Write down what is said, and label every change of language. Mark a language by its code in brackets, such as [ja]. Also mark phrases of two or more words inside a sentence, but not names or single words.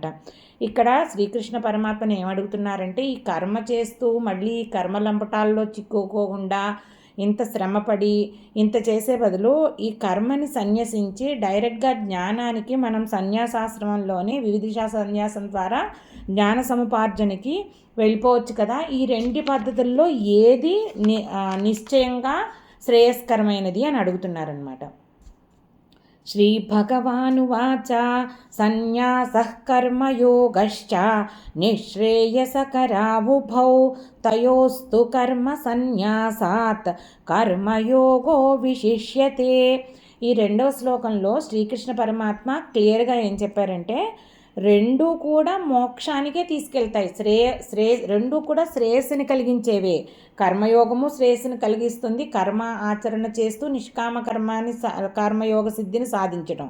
[te] ఇక్కడ శ్రీకృష్ణ పరమాత్మని ఏమడుగుతున్నారంటే ఈ కర్మ చేస్తూ మళ్ళీ కర్మలంపటాల్లో చిక్కుకోకుండా ఇంత శ్రమపడి ఇంత చేసే బదులు ఈ కర్మని సన్యసించి డైరెక్ట్గా జ్ఞానానికి మనం సన్యాసాశ్రమంలోనే వివిధిషా సన్యాసం ద్వారా జ్ఞాన సముపార్జనకి వెళ్ళిపోవచ్చు కదా. ఈ రెండు పద్ధతుల్లో ఏది నిశ్చయంగా శ్రేయస్కరమైనది అని అడుగుతున్నారనమాట. [sa] श्रीभगवानुवाच सन्न्यासः कर्मयोगश्च निःश्रेयसकरावुभौ तयोस्तु कर्मसन्न्यासात् कर्मयोगो विशिष्यते। [te] ఈ రెండవ శ్లోకంలో శ్రీకృష్ణ పరమాత్మ క్లియర్గా ఏం చెప్పారంటే రెండూ కూడా మోక్షానికే తీసుకెళ్తాయి. రెండూ కూడా శ్రేయస్సుని కలిగించేవే. కర్మయోగము శ్రేయస్సుని కలిగిస్తుంది, కర్మ ఆచరణ చేస్తూ నిష్కామ కర్మయోగ సిద్ధిని సాధించడం.